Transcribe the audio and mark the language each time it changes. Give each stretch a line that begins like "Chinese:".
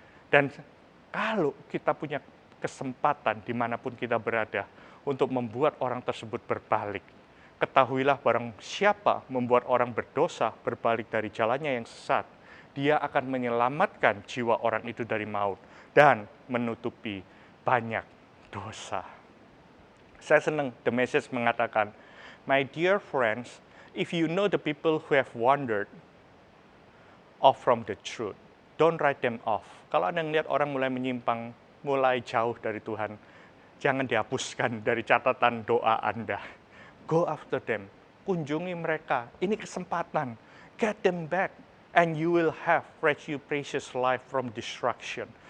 Indonesian: Dan kalau kita punya kesempatan dimanapun kita berada untuk membuat orang tersebut berbalik, ketahuilah barang siapa membuat orang berdosa berbalik dari jalannya yang sesat, dia akan menyelamatkan jiwa orang itu dari maut dan menutupi banyak dosa. Saya senang
English: The Message
Indonesian: mengatakan,
English: my dear friends, if you know the people who have wandered off from the truth, don't write them off.
Indonesian: Kalau Anda melihat orang mulai menyimpang, mulai jauh dari Tuhan, jangan dihapuskan dari catatan doa Anda.
English: Go after them,
Indonesian: kunjungi mereka, ini kesempatan,
English: get them back, and you will have rescue precious life from destruction.